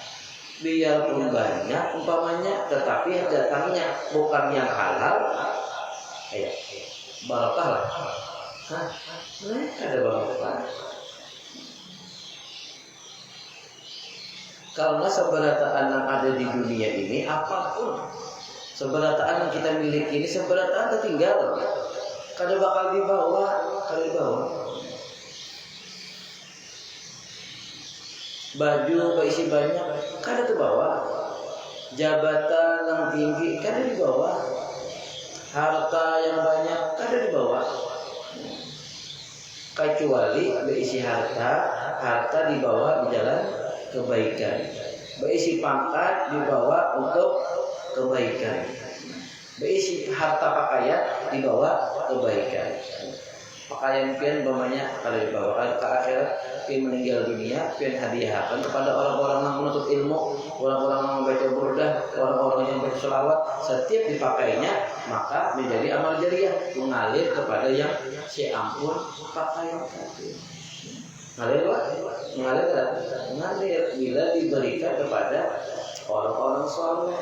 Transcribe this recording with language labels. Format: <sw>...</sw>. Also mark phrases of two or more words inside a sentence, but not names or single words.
<id>Biarpun banyak umpamanya, tetapi yang datangnya bukan yang halal, barokah lah. Ada barokah. Karena seberataan yang ada di dunia ini, apapun seberataan yang kita miliki ini,</id> <bjn>seberataan tertinggal, kada bakal dibawa. Baju berisi banyak, kada terbawa. Jabatan yang tinggi, kada dibawa. Harta yang banyak, kada dibawa.</bjn> <id>Kecuali berisi harta dibawa di jalan kebaikan. Berisi pangkat dibawa untuk kebaikan. Berisi harta pakaian dibawa kebaikan. Pakaian pian banyak kalau dibawa ke akhirat, pian meninggal dunia, pian hadiahkan kepada orang-orang yang menuntut ilmu, orang-orang yang membaca burdah, orang-orang yang baca selawat. Setiap dipakainya maka menjadi amal jariah, mengalir kepada yang si ampun pakaian tadi. Mengalir bila diberikan kepada orang-orang soleh.</id>